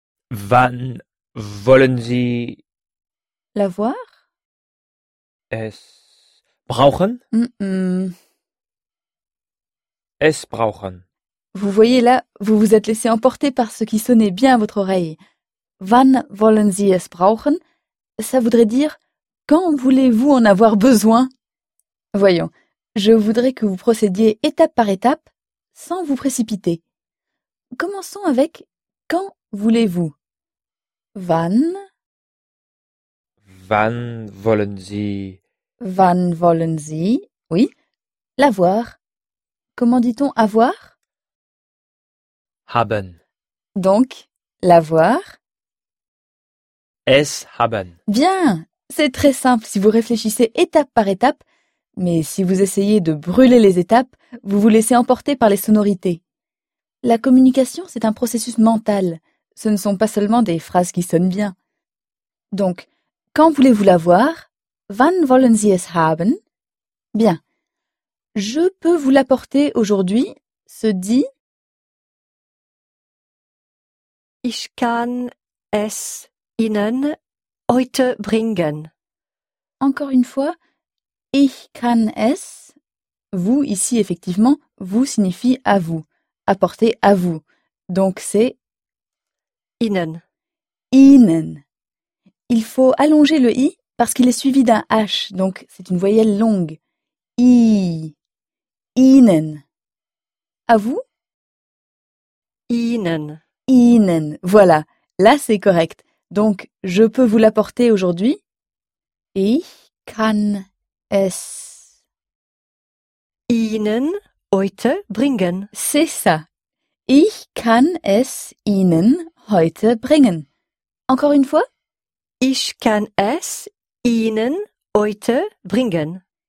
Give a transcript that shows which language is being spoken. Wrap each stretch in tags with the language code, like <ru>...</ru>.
<de>Wann wollen Sie?</de> <fr>La voir?</fr> <de>Es brauchen? Mm-mm. Es brauchen.</de> <fr>Vous voyez là, vous vous êtes laissé emporter par ce qui sonnait bien à votre oreille.</fr> <de>Wann wollen Sie es brauchen?</de> <fr>Ça voudrait dire quand voulez-vous en avoir besoin? Voyons. Je voudrais que vous procédiez étape par étape, sans vous précipiter. Commençons avec « Quand voulez-vous ?»</fr> <de>Wann? Wann wollen Sie? Wann wollen Sie? Oui, l'avoir.</de> <fr>Comment dit-on avoir?</fr> <de>Haben.</de> <fr>Donc, l'avoir.</fr> <de>Es haben.</de> <fr>Bien, c'est très simple si vous réfléchissez étape par étape, mais si vous essayez de brûler les étapes, vous vous laissez emporter par les sonorités. La communication, c'est un processus mental. Ce ne sont pas seulement des phrases qui sonnent bien. Donc, quand voulez-vous l'avoir?</fr> <de>Wann wollen Sie es haben?</de> <fr>Bien. Je peux vous l'apporter aujourd'hui, se dit...</fr> <de>Ich kann es Ihnen heute bringen.</de> <fr>Encore une fois, ich kann es, vous ici effectivement, vous signifie à vous, apporter à vous. Donc c'est...</fr> <de>Ihnen. Ihnen.</de> <fr>Il faut allonger le i parce qu'il est suivi d'un h, donc c'est une voyelle longue.</fr> <de>I. Ihnen. À vous? Ihnen.</de> <fr>Ihnen. Voilà. Là, c'est correct. Donc, je peux vous l'apporter aujourd'hui?</fr> <de>Ich kann es Ihnen heute bringen.</de> <fr>C'est ça.</fr> <de>Ich kann es Ihnen heute bringen.</de> <fr>Encore une fois?</fr> <de>Ich kann es Ihnen heute bringen.</de>